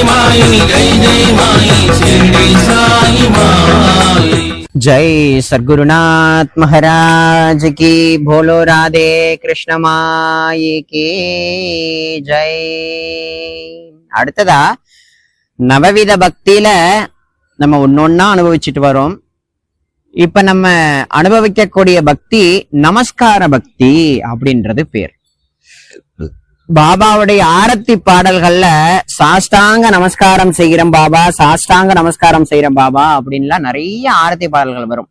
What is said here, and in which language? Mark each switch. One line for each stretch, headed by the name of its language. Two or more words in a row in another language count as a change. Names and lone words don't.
Hindi: जय सद्गुरुनाथ महाराज की, बोलो राधे कृष्ण माई की जय.
Tamil: அடுத்ததா நவவித பக்தியில நம்ம ஒன்னொன்னா அனுபவிச்சுட்டு வரோம். இப்ப நம்ம அனுபவிக்கக்கூடிய பக்தி நமஸ்கார பக்தி அப்படின்றது பேர். பாபாவுடைய ஆரத்தி பாடல்கள்ல சாஷ்டாங்க நமஸ்காரம் செய்கிறோம் பாபா, சாஷ்டாங்க நமஸ்காரம் செய்யறோம் பாபா அப்படின்லாம் நிறைய ஆரத்தி பாடல்கள் வரும்.